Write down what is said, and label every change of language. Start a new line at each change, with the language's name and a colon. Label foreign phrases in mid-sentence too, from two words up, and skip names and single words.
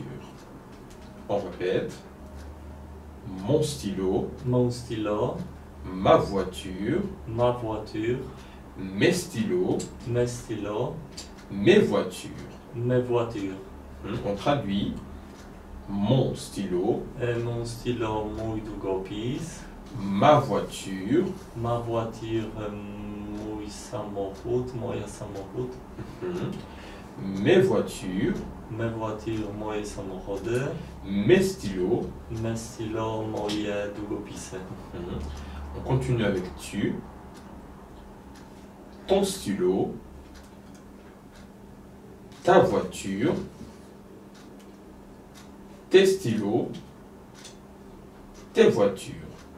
French: On répète. Mon stylo, mon stylo, ma voiture, mes stylos, mes stylos, mes voitures. mes voitures. On traduit mon stylo, Mon stylo,
Polish: mój długopis,
French: ma voiture, ma voiture,
Polish: mój samochód, moja samochód,
French: mes voitures, me voiture,
Polish: moje samochody,
French: mes stylos. me stylo,
Polish: moje długopisy.
French: On continue avec tu, ton stylo, ta voiture, tes stylos, tes voitures.